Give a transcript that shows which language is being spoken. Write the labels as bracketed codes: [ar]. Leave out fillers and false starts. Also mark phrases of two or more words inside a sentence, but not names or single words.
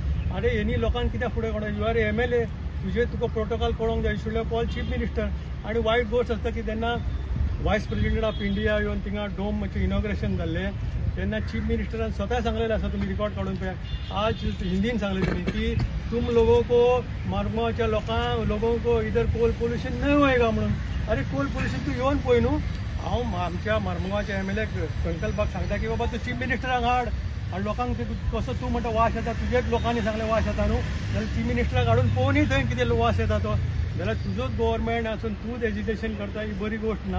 [kok] अरे हेनी लोकांक कित्याक फुडें काडटा? [en] you are MLA, [kok] तुका प्रोटोकॉल कळोंक जाय. [en] should have call chief minister. [kok] आणि वायट गोष्ट आसता की तेन्ना [en] vice president of India [kok] येवन थिंगा डोमचें इनॉग्रेशन जाल्लें तेन्ना [en] chief ministeran [kok] स्वता सांगलेलें आसा, तुमी रिकॉर्ड काडून पळया. आज हिंदीन सांगलें त्यांनी [hi] की तुम लोगों को मार्गोवाच्या लोगों को इधर [en] coal pollution [hi] नहीं होएगा म्हणून. [kok] अरे [en] coal pollution [kok] तूं येवन पळय न्हू. हांव आमच्या मार्मगांवच्या MLA संकल्पाक सांगता की बाबा तूं [en] chief ministerak [kok] हाड आनी लोकांक कसो तूं म्हणटा वास येता, तुजेच लोकांनी सांगलें वास येता न्हू, जाल्यार [en] chief ministerak [kok] हाडून पळोवनय थंय कितें वास येता तो, जाल्यार तुजोच गव्हर्मेंट आसून तूंच एजिटेशन करता ही बरी गोष्ट ना.